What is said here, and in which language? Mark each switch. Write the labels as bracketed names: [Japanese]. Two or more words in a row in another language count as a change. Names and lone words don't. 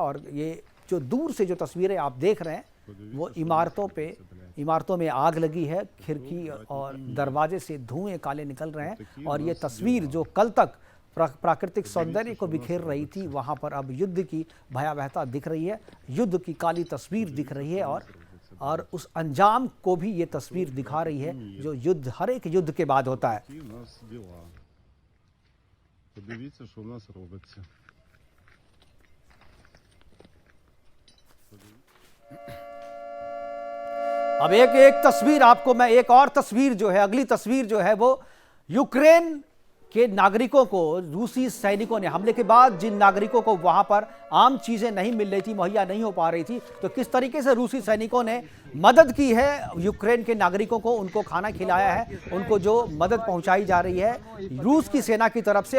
[Hindi] और ये जो दूर से जो तस्वीरें आप देख रहे हैं वो इमारतों में आग लगी है, खिड़की और दरवाजे से धुएं काले निकल रहे हैं। और ये तस्वीर जो कल तक प्राकृतिक सौंदर्य को बिखेर रही थी, वहां पर अब युद्ध की भयावहता दिख रही है, युद्ध की काली तस्वीर दिख रही है, और उस अंजाम को भी ये तस्वीर दिखा रही है जो युद्ध, हर एक युद्ध के बाद होता है। [Ukrainian] Подивіться, що в нас робиться. [Hindi] अब एक एक तस्वीर आपको मैं, एक और तस्वीर जो है, अगली तस्वीर जो है वो यूक्रेन के नागरिकों को रूसी सैनिकों ने हमले के बाद जिन नागरिकों को वहां पर आम चीजें नहीं मिल रही थी, मुहैया नहीं हो पा रही थी, तो किस तरीके से रूसी सैनिकों ने मदद की है यूक्रेन के नागरिकों को, उनको खाना खिलाया है, उनको जो मदद पहुंचाई जा रही है रूस की सेना की तरफ से।